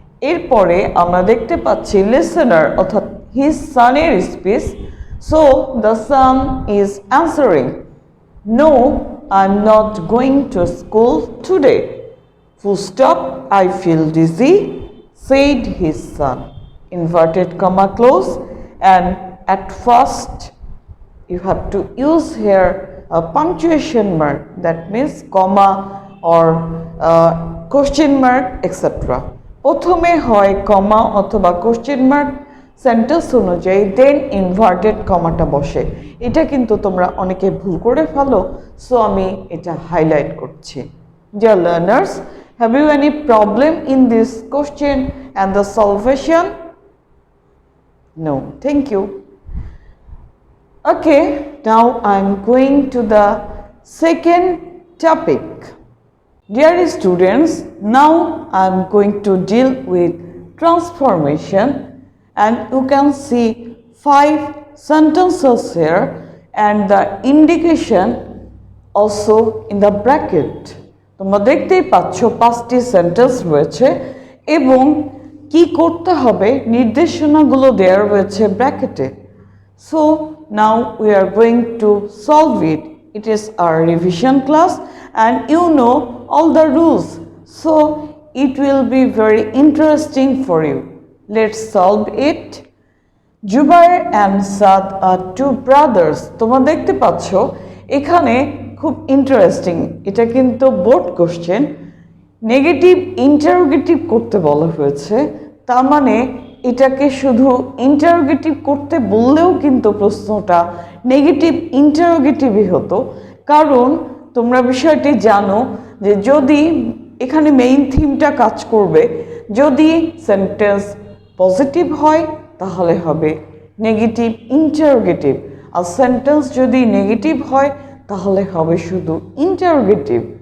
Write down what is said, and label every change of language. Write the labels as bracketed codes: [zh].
[bn] এরপরে আমরা দেখতে পাচ্ছি লিসেনার অর্থাৎ his সানের speech, [en] So the son is answering no I am not going to school today, full stop, I feel dizzy, said his son, inverted comma close, and at first you have to use here a punctuation mark, that means comma or question mark etc. [bn] প্রথমে হয় কমা অথবা question mark sentence অনুযায়ী, দেন inverted কমাটা বসে। এটা কিন্তু তোমরা অনেকে ভুল করে ফেলো, সো আমি এটা হাইলাইট করছি। [en] Dear learners, have you any problem in this question and the solvation? No, thank you. Okay, now I'm going to the second topic. Dear students, now I'm going to deal with transformation, and you can see 5 sentences here and the indication also in the bracket. [bn] তোমরা দেখতেই পাচ্ছ 5টি sentence রয়েছে এবং কি করতে হবে নির্দেশনাগুলো দেওয়া রয়েছে ব্র্যাকেটে। [en] So now we are going to solve it. It is our revision class and you know all the rules, so it will be very interesting for you. Let's solve it. Jubair and Saad are 2 brothers. [bn] তোমরা দেখতে পাচ্ছ এখানে খুব interesting, এটা কিন্তু board question, negative interrogative করতে বলা হয়েছে। তার মানে এটাকে শুধু ইন্টারোগেটিভ করতে বললেও কিন্তু প্রশ্নটা নেগেটিভ ইন্টারোগেটিভই হতো, কারণ তোমরা বিষয়টি জানো যে যদি এখানে মেইন থিমটা কাজ করবে, যদি সেন্টেন্স পজিটিভ হয় তাহলে হবে নেগেটিভ ইন্টারোগেটিভ, আর সেন্টেন্স যদি নেগেটিভ হয় তাহলে হবে শুধু ইন্টারোগেটিভ।